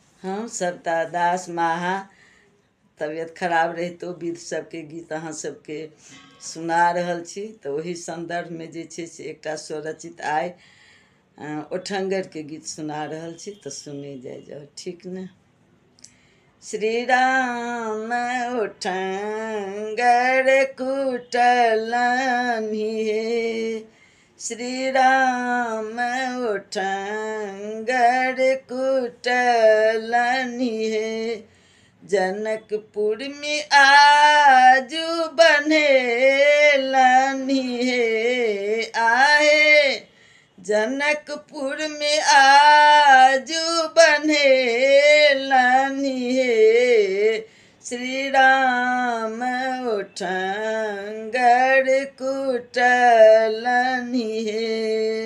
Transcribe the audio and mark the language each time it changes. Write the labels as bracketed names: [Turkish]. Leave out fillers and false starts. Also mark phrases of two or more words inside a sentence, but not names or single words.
[Maithili] हम सविता दास माहा तबियत खराब रही तो विध सबके गीत अहाँ सबके सुना रहल छी। तो वही संदर्भ में जे छे से एकटा स्वरचित आय ओठंगर के गीत सुना रहल छी। तो सुने जाओ, ठीक ने। श्री राम ओठंगर कुटलनि हे, श्री राम ओठंगर कुटलनि हे, जनकपुर में आजू बन्हेलनि हे, आहे जनकपुर में आजू बन्हेलनि हे, श्री राम ओठंगर कुटलनि हे।